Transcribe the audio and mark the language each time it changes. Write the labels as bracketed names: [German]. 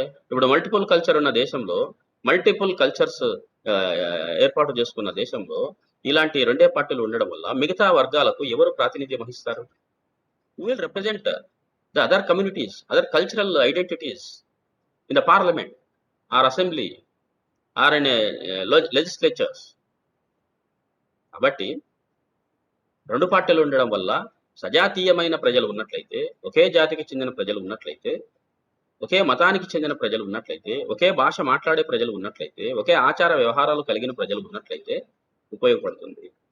[Telugu] ఇప్పుడు multiple culture ఉన్న దేశంలో, మల్టిపుల్ కల్చర్స్ ఏర్పాటు చేసుకున్న దేశంలో ఇలాంటి రెండే పార్టీలు ఉండడం వల్ల మిగతా వర్గాలకు ఎవరు ప్రాతినిధ్యం వహిస్తారు? [English] Who will represent the other communities, other cultural identities in the parliament or assembly or in a legislatures? [Telugu] కాబట్టి రెండు పార్టీలు ఉండడం వల్ల సజాతీయమైన ప్రజలు ఉన్నట్లయితే, ఒకే జాతికి చెందిన ప్రజలు ఉన్నట్లయితే, ఒకే మతానికి చెందిన ప్రజలు ఉన్నట్లయితే, ఒకే భాష మాట్లాడే ప్రజలు ఉన్నట్లయితే, ఒకే ఆచార వ్యవహారాలు కలిగిన ప్రజలు ఉన్నట్లయితే ఉపయోగపడుతుంది.